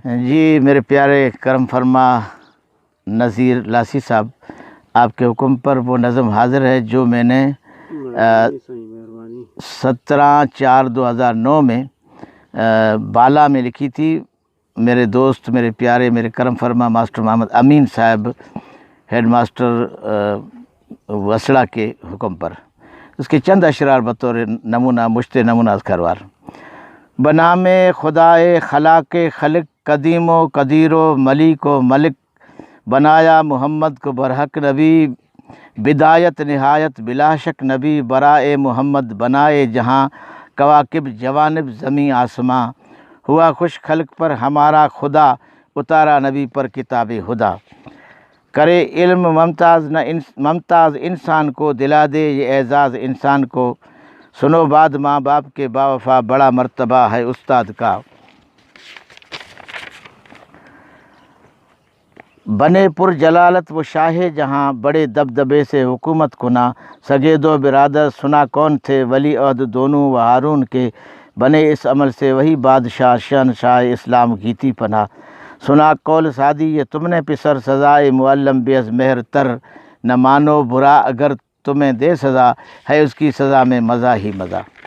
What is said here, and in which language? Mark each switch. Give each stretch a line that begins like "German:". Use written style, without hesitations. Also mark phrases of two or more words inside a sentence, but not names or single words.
Urdu: جی میرے پیارے کرم فرما نذیر لاسی صاحب، آپ کے حکم پر وہ نظم حاضر ہے جو میں نے 17/4/2009 میں بالا میں لکھی تھی. میرے دوست، میرے پیارے، میرے کرم فرما ماسٹر محمد امین صاحب ہیڈ ماسٹر وسڑا کے حکم پر. اس کے چند اشعار بطور نمونہ مشت نمونہ کروار. بنام خدائے خلاق خلق قدیم و قدیر و ملیک و ملک بنایا محمد کو برحق نبی بدایت نہایت بلا شک نبی برائے محمد بنائے جہاں کواکب جوانب زمیں آسماں ہوا خوش خلق پر ہمارا خدا اتارا نبی پر کتاب خدا کرے علم ممتاز انسان کو دلا دے یہ اعزاز انسان کو سنو بعد ماں باپ کے باوفا بڑا مرتبہ ہے استاد کا. بنے پر جلالت وہ شاہ جہاں، بڑے دبدبے سے حکومت کنا، سگے دو برادر سنا کون تھے، ولی عہد دونوں و ہارون کے، بنے اس عمل سے وہی بادشاہ شہنشاہ اسلام کی تھی پناہ، سنا قول سعدی یہ تم نے پسر,
Persian: سزائے معلم بہ از مہر تر,
Urdu: نہ مانو برا اگر تمہیں دے سزا، ہے اس کی سزا میں مزا ہی مزا.